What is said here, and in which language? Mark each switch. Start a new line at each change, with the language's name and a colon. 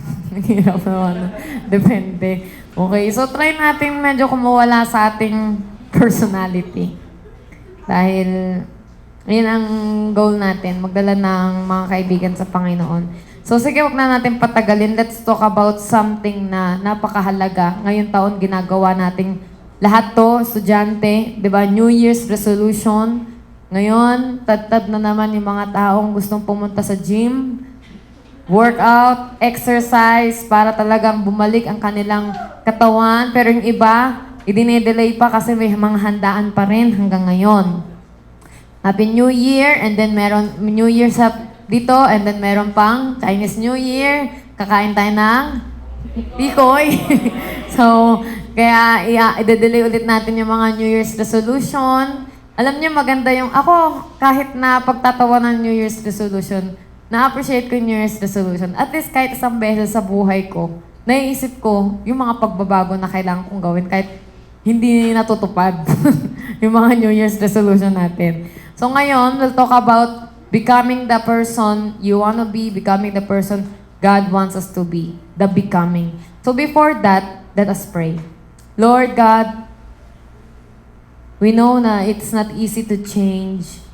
Filipino: Hirap naman. Depende. Okay, so try natin medyo kumawala sa ating personality. Dahil, yun ang goal natin, magdala ng mga kaibigan sa Panginoon. So sige, wag na natin patagalin.
English: Let's talk about something
Filipino: na napakahalaga. Ngayong taon, ginagawa nating lahat to, estudyante, di ba?
English: New Year's resolution.
Filipino: Ngayon, tad-tad na naman yung mga taong gustong pumunta sa gym, workout, exercise, para talagang bumalik ang kanilang katawan. Pero yung iba, Idine-delay pa kasi may mga handaan pa rin hanggang ngayon.
English: Happy New Year, and then
Filipino: meron
English: New Year
Filipino: sa dito,
English: and then
Filipino: meron pang
English: Chinese New Year.
Filipino: Kakain tayo ng tikoy. So, kaya i-delay ulit natin yung mga New Year's resolution. Alam niyo, maganda yung, ako, kahit na pagtatawa ng New Year's resolution, na-appreciate ko yung New Year's resolution. At least kahit isang beses sa buhay ko, naiisip ko yung mga pagbabago na kailangan kong gawin kahit hindi natutupad yung mga New Year's resolution natin.
English: So ngayon, we'll talk about becoming the person you want to be, becoming the person God wants us to be, the becoming. So before that, let us pray. Lord God, we know na it's not easy to change.